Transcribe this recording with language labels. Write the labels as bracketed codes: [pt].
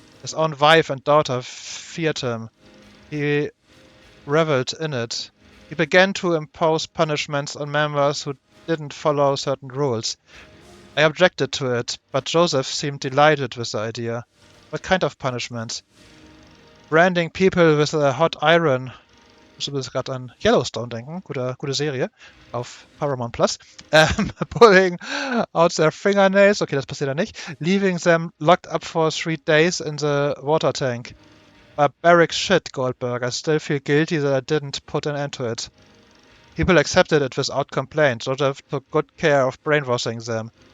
[en] His own wife and daughter feared him. He reveled in it. He began to impose punishments on members who didn't follow certain rules. I objected to it, but Joseph seemed delighted with the idea. What kind of punishments? Branding people with a hot iron. [de] Ich muss gerade an Yellowstone denken, gute Serie auf Paramount Plus. [en] Pulling out their fingernails, okay, [de] das passiert ja nicht. [en] Leaving them locked up for 3 days in the water tank. Barbaric shit, Goldberg. I still feel guilty that I didn't put an end to it. People accepted it without complaint. Joseph took good care of brainwashing them.